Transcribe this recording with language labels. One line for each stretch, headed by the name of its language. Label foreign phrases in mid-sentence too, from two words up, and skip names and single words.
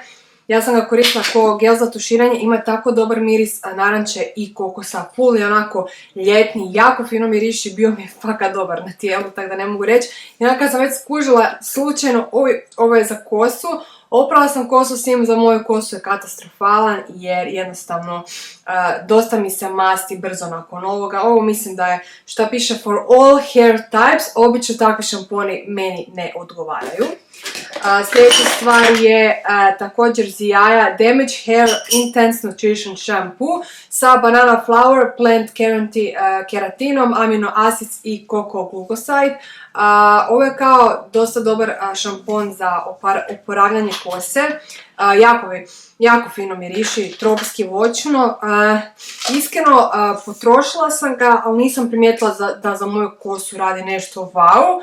Croatian: Ja sam ga koristila kao gel za tuširanje, ima tako dobar miris naranče i kokosa, full i onako ljetni, jako fino miriši, bio mi je fakat dobar na tijelu, tako da ne mogu reći. I onda kad sam već skužila slučajno, ovo je za kosu, oprala sam kosu s njim, za moju kosu je katastrofalan jer jednostavno dosta mi se masti brzo nakon ovoga. Ovo mislim da je šta piše
English: for all hair types,
Croatian: obično takvi šamponi meni ne odgovaraju. Sljedeća stvar je također Ziaja Damage Hair Intense Nutrition Shampoo sa
English: Banana Flower,
Croatian: Plant Keratinom,
English: Amino Acids
Croatian: i
English: Coco Glucoside.
Croatian: Ovo je kao dosta dobar šampon za oporavljanje kose. Jako fino miriši, tropski voćno. Iskreno potrošila sam ga, ali nisam primijetila da za moju kosu radi nešto wow.